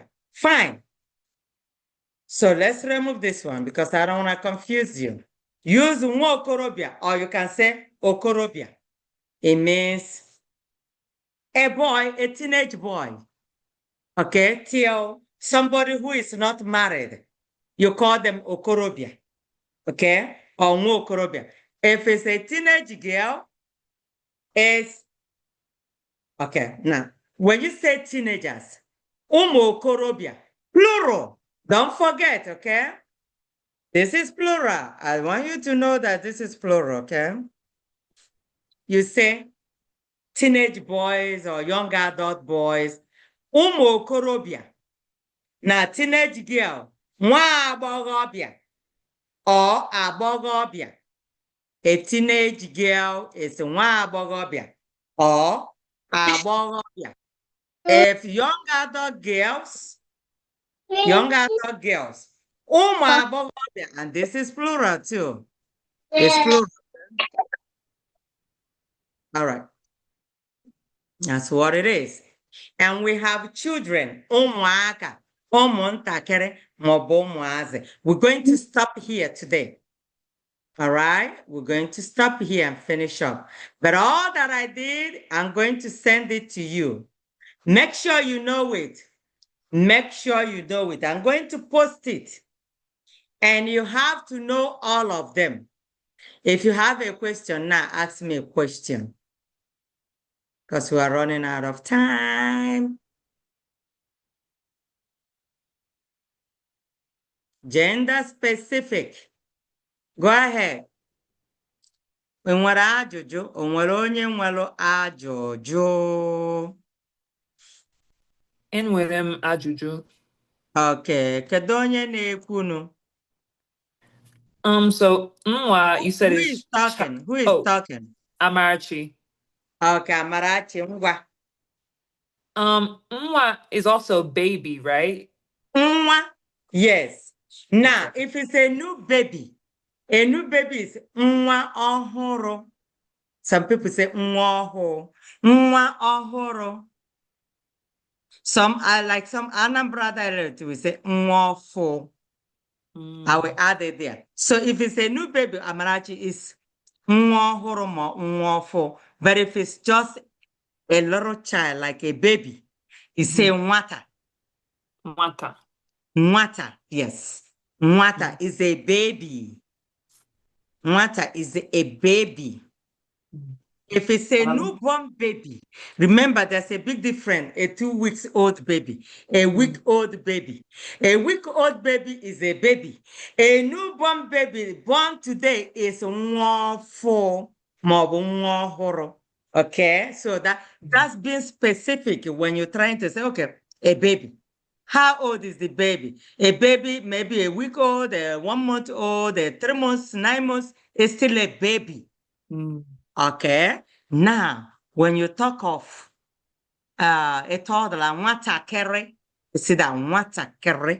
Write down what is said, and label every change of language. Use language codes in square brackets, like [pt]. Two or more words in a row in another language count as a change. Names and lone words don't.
[en] Fine. So let's remove this one because I don't want to confuse you. Use [ig] nwa okorobịa [en] or you can say okorobịa. It means a boy, a teenage boy. Okay, till somebody who is not married. You call them okorobịa. Okay, or [ig] nwa okorobịa. [en] If it's a teenage girl, it's okay. Now, when you say teenagers, [ig] ụmụ okorobịa, [en] plural. Don't forget, okay? This is plural. I want you to know that this is plural, okay? You say teenage boys or young adult boys, [ig] ụmụ okorobịa. [en] Now, teenage girl, [ig] nwa agbọghọbịa or agbọghọbịa. [en] A teenage girl is [ig] nwa agbọghọbịa [en] or agbọghọbịa. If young adult girls, [ig] ụmụ agbọghọbịa, [en] and this is plural too. It's plural. All right. That's what it is. And we have children, [ig] ụmụaka, ụmụntakịrị, maọbụ ụmụazị. [en] We're going to stop here today. All right, we're going to stop here and finish up. But all that I did, I'm going to send it to you. Make sure you know it. Make sure you know it. I'm going to post it. And you have to know all of them. If you have a question now, ask me a question. Because we are running out of time. Gender specific. Go ahead. [ig] O nwere ajụjụ? O nwere onye nwere ajụjụ? Enwere m ajụjụ. Okay, kedu onye na-ekwunu? [en] So nwa, you said Who is talking? Who is talking? Amarachi. Okay, Amarachi, ngwa. Nwa is also baby, right? Nwa, yes. Now, if it's a new baby is [ig] nwa ọhụrụ. [en] Some people say [ig] nwa ọhụrụ. Nwa ọhụrụ. [en] Some Anambra dialect will say [ig] nwa ọfụ. [en] I will add it there. So if it's a new baby, Amarachi is [ig] nwa ọhụrụ ma nwa ọfụ. [en] But if it's just a little child, like a baby, you say nwata. [ig] Nwata. [en] Nwata, yes. Nwata is a baby. Nwata is a baby. If it's a newborn baby, remember there's a big difference. A 2 weeks old baby, a week old baby. A week old baby is a baby. A newborn baby born today is [ig] nwa ọfụ maọbụ nwa ọhụrụ. [en] Okay, so that's being specific when you're trying to say, okay, a baby. How old is the baby? A baby, maybe a week old, 1 month old, 3 months, 9 months, is still a baby. Okay. Now, when you talk of a toddler, nwatakịrị, you see that nwatakịrị.